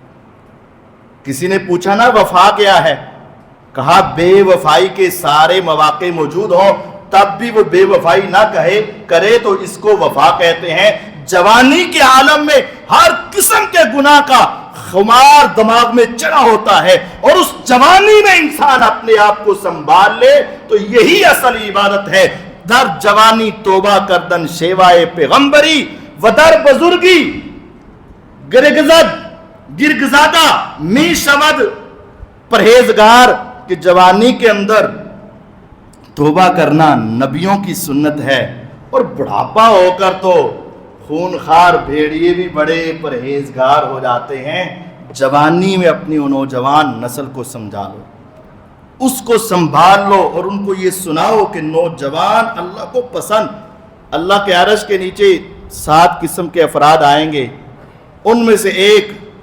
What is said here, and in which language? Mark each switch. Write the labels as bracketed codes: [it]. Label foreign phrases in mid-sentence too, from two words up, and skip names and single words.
[ur] کسی نے پوچھا نا وفا کیا ہے، کہا بے وفائی کے سارے مواقع موجود ہوں تب بھی وہ بے وفائی نہ کرے تو اس کو وفا کہتے ہیں۔ جوانی کے عالم میں ہر قسم کے گناہ کا خمار دماغ میں چڑھا ہوتا ہے، اور اس جوانی میں انسان اپنے آپ کو سنبھال لے تو یہی اصل عبادت ہے۔ [fa] در جوانی توبہ کردن شیوائے پیغمبری، و در بزرگی گرگزادہ می شود پرہیزگار، [ur] کہ جوانی کے اندر توبہ کرنا نبیوں کی سنت ہے، اور بڑھاپا ہو کر تو خونخوار بھیڑیے بھی بڑے پرہیزگار ہو جاتے ہیں۔ جوانی میں اپنی نوجوان نسل کو سمجھا لو، اس کو سنبھال لو اور ان کو یہ سناؤ کہ نوجوان اللہ کو پسند، اللہ کے عرش کے نیچے 7 قسم کے افراد آئیں گے، ان میں سے ایک